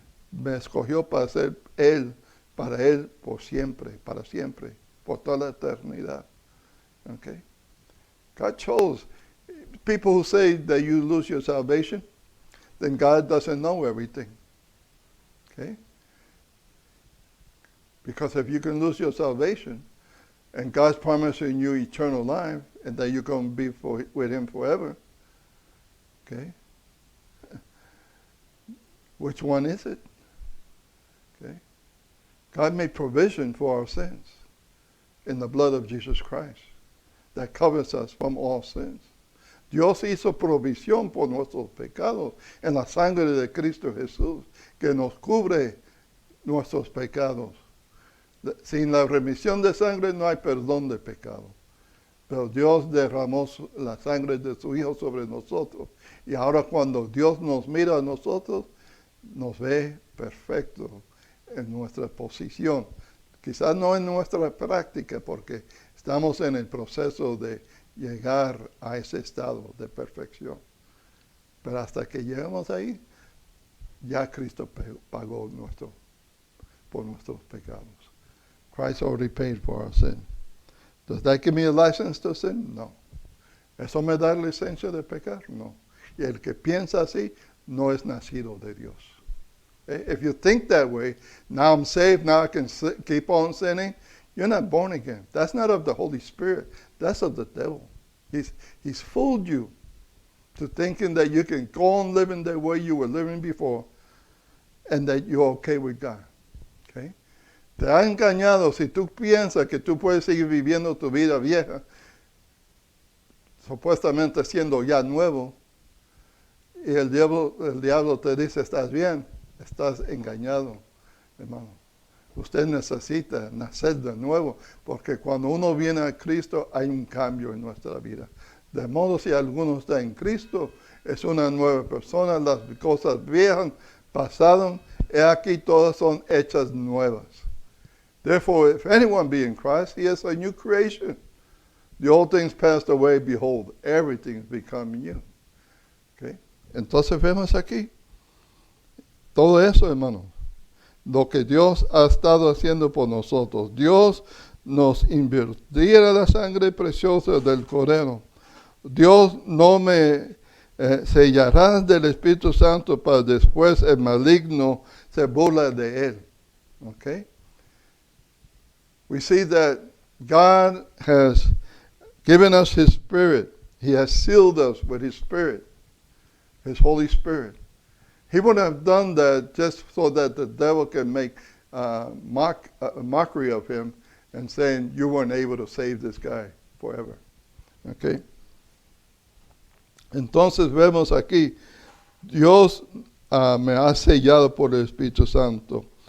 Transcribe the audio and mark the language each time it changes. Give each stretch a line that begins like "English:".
Spanish: Me escogió para ser Él, para Él por siempre, para siempre. por toda la eternidad. Okay?
English: God chose. People who say that you lose your salvation, then God doesn't know everything. Okay? Because if you can lose your salvation, and God's promising you eternal life, and that you're going to be with Him forever, okay? Which one is it? Okay? God made provision for our sins in the blood of Jesus Christ that covers us from all sins.
Spanish: Dios hizo provisión por nuestros pecados en la sangre de Cristo Jesús, que nos cubre nuestros pecados. Sin la remisión de sangre no hay perdón de pecado. Pero Dios derramó la sangre de su Hijo sobre nosotros. Y ahora cuando Dios nos mira a nosotros, nos ve perfecto en nuestra posición. Quizás no en nuestra práctica, porque estamos en el proceso de llegar a ese estado de perfección. Pero hasta que lleguemos ahí, ya Cristo pagó por nuestros pecados.
English: Christ already paid for our sin. Does that give me a license to sin? No.
Spanish: ¿Eso me da licencia de pecar? No. Y el que piensa así no es nacido de Dios.
English: If you think that way, now I'm saved, now I can keep on sinning, you're not born again. That's not of the Holy Spirit. That's of the devil. He's fooled you to thinking that you can go on living the way you were living before and that you're okay with God. Okay?
Spanish: Te ha engañado si tú piensas que tú puedes seguir viviendo tu vida vieja, supuestamente siendo ya nuevo, y el diablo te dice, estás bien, estás engañado, hermano. Usted necesita nacer de nuevo, porque cuando uno viene a Cristo hay un cambio en nuestra vida. De modo si alguno está en Cristo, es una nueva persona, las cosas viejas pasaron, y aquí todas son hechas nuevas.
English: Therefore, if anyone be in Christ, he is a new creation. The old things passed away, behold, everything has become new. Okay?
Spanish: Entonces vemos aquí todo eso, hermano. Lo que Dios ha estado haciendo por nosotros. Dios nos invirtiera la sangre preciosa del Cordero. Dios no me sellará del Espíritu Santo para después el maligno se burla de él.
English: Okay? We see that God has given us His Spirit. He has sealed us with His Spirit, His Holy Spirit. He wouldn't have done that just so that the devil can make mockery of Him and saying, you weren't able to save this guy forever. Okay?
Spanish: Entonces vemos aquí, Dios me ha sellado por el Espíritu Santo.